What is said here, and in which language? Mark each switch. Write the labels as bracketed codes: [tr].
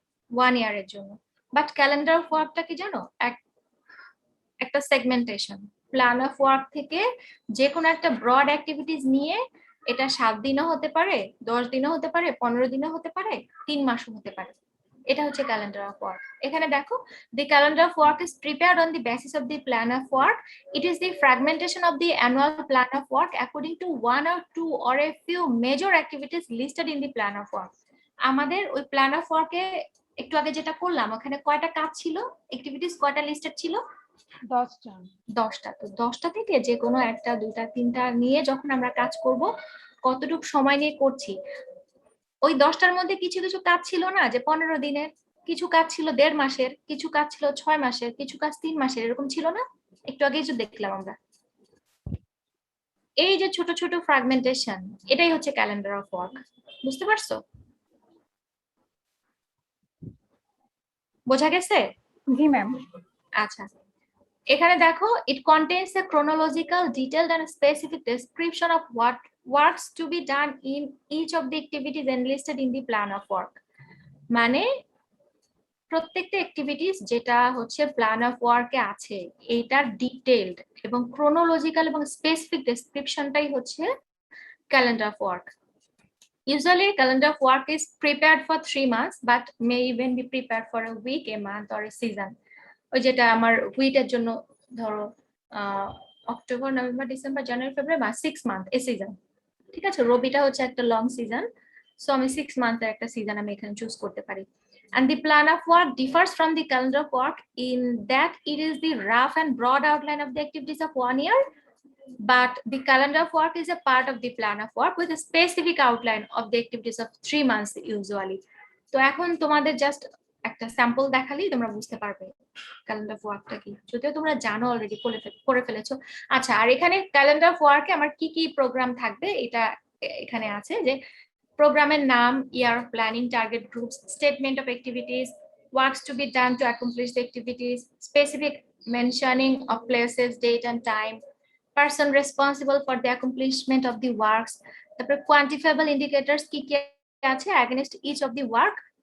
[bn] 1 ইয়ারের জন্য। But calendar of ওয়ার্কটা কি জানো? একটা সেগমেন্টেশন। প্ল্যান অফ ওয়ার্ক থেকে যে কোনো একটা ব্রড অ্যাক্টিভিটিস নিয়ে এটা 7 দিনও হতে পারে, 10 দিনও হতে পারে, 15 দিনও হতে পারে, 3 মাসও হতে পারে। এটা হচ্ছে ক্যালেন্ডার অফ ওয়ার্ক। এখানে দেখো, [en] the calendar of work is prepared on the basis of the plan of work. It is the fragmentation of the annual plan of work according to one or two or a few major activities listed in the plan of work. [bn] আমাদের ওই plan of ওয়ার্কে একটু আগে যেটা করলাম, ওখানে কয়টা কাজ ছিল, অ্যাক্টিভিটিস কয়টা লিস্টেড ছিল? 10টা। 10টা। তো 10টা থেকে যে কোনো একটা, দুইটা, তিনটা নিয়ে যখন আমরা কাজ করব, কতটুকু সময় নিয়ে করছি, ওই 10টার মধ্যে কিছু কিছু কাজ ছিল না যে 15 দিনের, কিছু কাজ ছিল 1.5 মাসের, কিছু কাজ ছিল 6 মাসের, কিছু কাজ 3 মাসের, এরকম ছিল না? একটু আগেই যে দেখলাম আমরা, এই যে ছোট ছোট ফ্র্যাগমেন্টেশন, এটাই হচ্ছে ক্যালেন্ডার অফ ওয়ার্ক। বুঝতে পারছো? বোঝা গেছে? জি ম্যাম। আচ্ছা, এখানে দেখো, [en] it contains a chronological, detailed and specific description of what works to be done in each of the activities enlisted in the plan of work. [bn] মানে প্রত্যেকটা অ্যাক্টিভিটিস যেটা হচ্ছে প্ল্যান অফ ওয়ার্কে আছে, এইটার ডিটেইলড এবং ক্রোনোলজিক্যাল এবং স্পেসিফিক ডেসক্রিপশনটাই হচ্ছে calendar of work. [en] Usually, calendar of work is prepared for 3 months, but may even be prepared for a week, a month, or a season. [bn] ওই যেটা আমার উইকের জন্য ধরো অক্টোবর, নভেম্বর, ডিসেম্বর, জানুয়ারি, ফেব্রুয়ারি বা 6 মান্থ এ season. ঠিক আছে, রবিটা হচ্ছে একটা লং সিজন, সো আমি 6 মান্থের একটা সিজন আমি এখানে চুজ করতে পারি। [en] And the plan of work differs from the calendar of work in that it is the rough and broad outline of the activities of 1 year, but the calendar of work is a part of the plan of work with a specific outline of the activities of 3 months usually. [bn] তো এখন তোমাদের just একটা sample দেখালেই তোমরা বুঝতে পারবে calendar of ওয়ার্কটা কি, যদিও তোমরা জানো অলরেডি করে ফেলেছো। আচ্ছা, আর এখানে ক্যালেন্ডার অফ ওয়ার্কে আমার কি কি প্রোগ্রাম থাকবে এটা এখানে আছে, যে প্রোগ্রামের নাম, year of planning, target groups, statement of activities, works to be done to accomplish the activities, specific mentioning of places, date and time, [en] person responsible for the accomplishment of the works, [bn] তারপরে quantifiable indicators কি কি আছে [en] against each of the work,